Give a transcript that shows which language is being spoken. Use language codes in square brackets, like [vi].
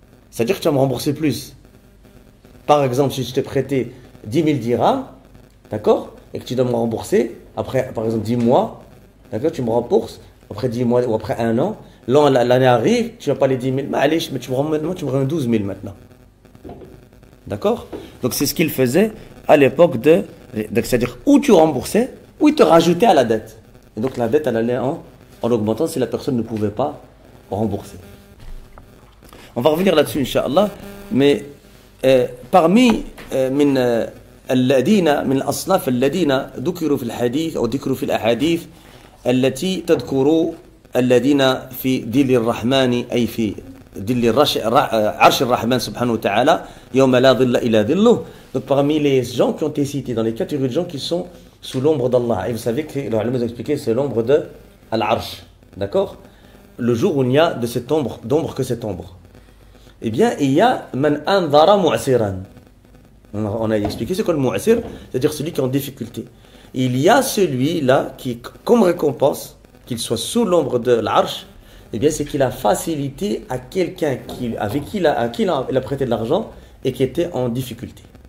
[fr] C'est-à-dire que tu vas me rembourser plus. Par exemple, si je t'ai prêté 10 000 dirhams, d'accord, et que tu dois me rembourser, après, par exemple, 10 mois, d'accord, tu me rembourses, après 10 mois ou après un an, l'année arrive, tu n'as pas les 10 000, mais allez, tu me rends 12 000 maintenant. D'accord? Donc c'est ce qu'il faisait à l'époque c'est-à-dire où tu remboursais, ou il te rajoutait à la dette. Et donc la dette, elle allait en augmentant si la personne ne pouvait pas rembourser. On va revenir là-dessus, Inch'Allah. Mais parmi [ar] الذين من الأصناف الذين ذكروا في الحديث أو ذكروا في الأحاديث التي تذكر الذين في ظل الرحمن أي في ظل عرش الرحمن سبحانه وتعالى يوم لا ظل إلا ظله. [fr] Donc parmi les gens qui ont été cités, dans les catégories de gens qui sont sous l'ombre d'Allah, et vous savez que le ulama nous a expliqué, c'est l'ombre de Al-Arsh, d'accord? Le jour où il n'y a de cette d'ombre que cette ombre. Eh bien, il y a [ar] man anzara mu'siran. [fr] On a expliqué ce qu'est le mu'sir, c'est-à-dire celui qui est en difficulté. Il y a celui-là qui, comme récompense, qu'il soit sous l'ombre de l'Arsh, eh bien, c'est qu'il a facilité à quelqu'un à qui il a prêté de l'argent et qui était en difficulté.